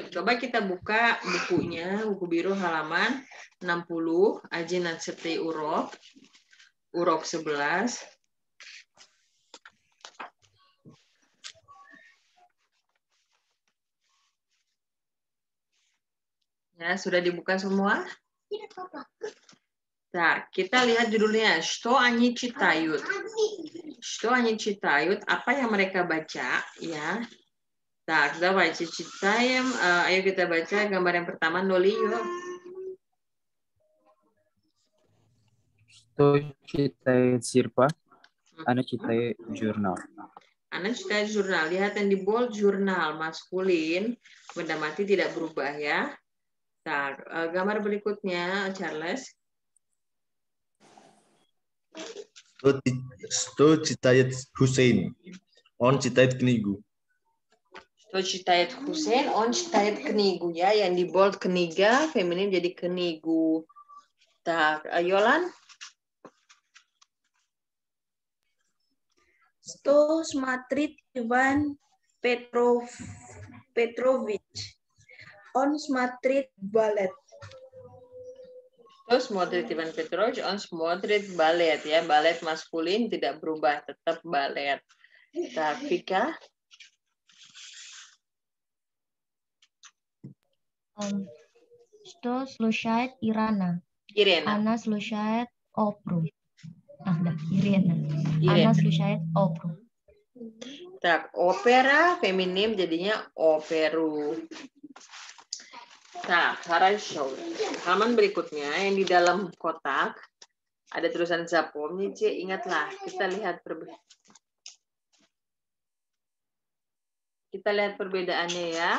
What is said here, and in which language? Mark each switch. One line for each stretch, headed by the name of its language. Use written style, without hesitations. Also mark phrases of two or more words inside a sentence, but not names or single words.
Indonesian: coba kita buka bukunya, buku biru halaman 60, Ajinan Seti Urok 11. Ya, sudah dibuka semua? Nah, kita lihat judulnya,
Russian: Что они читают? Что они читают?
Indonesian: Apa yang mereka baca, ya?
Russian: Так, давайте читаем.
Indonesian: Ayo kita baca gambar yang pertama, Noli, yuk.
Russian: Что читает Сирпа? Она читает журнал. Она читает журнал.
Indonesian: Lihat yang di bold, jurnal maskulin. Benda mati tidak berubah ya. Nah, gambar berikutnya, Charles.
Russian: Что читает Hussein? Он читает книгу. Что читает Hussein? Он читает книгу ya.
Indonesian: Yang di bold kniga, feminin jadi knigu. Tak, Yolan?
Russian: Что смотрит Иван Петрович? Он смотрит балет. Terus смотрит Иван Петрович, он смотрит балет ya.
Indonesian: Ballet maskulin tidak berubah, tetap ballet. Tak, Vika?
Russian: Что слушает Ирана? Irena. Она слушает оперу. Да, Ирена. Irena. Она слушает оперу.
Indonesian: Tak, opera feminim jadinya operu. Nah, хорошо. Halaman berikutnya yang di dalam kotak ada tulisan Zapomnice. Ingatlah, kita lihat perbedaannya ya.